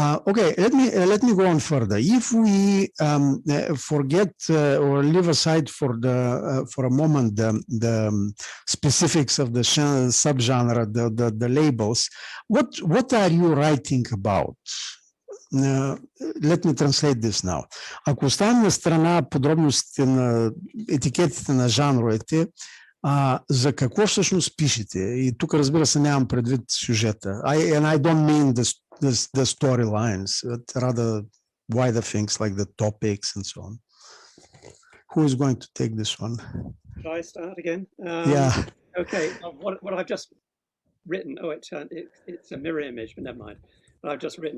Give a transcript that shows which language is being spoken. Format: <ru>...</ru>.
<en>Okay, let me go on further. If we forget or leave aside for a moment the specifics of the subgenre, the labels, what are you writing about? Let me translate this now.</en> <bg>Ако оставим на страна подробностите на етикетите на жанровете, за какво всъщност пишете? И тук, разбира се, нямам предвид сюжета.</bg> <en>And I don't mean the storylines, but rather wider things like the topics and so on. Who is going to take this one? Shall I start again? Yeah. Okay. What I've just written. Oh, it's a mirror image, but never mind. But I've just written.</en>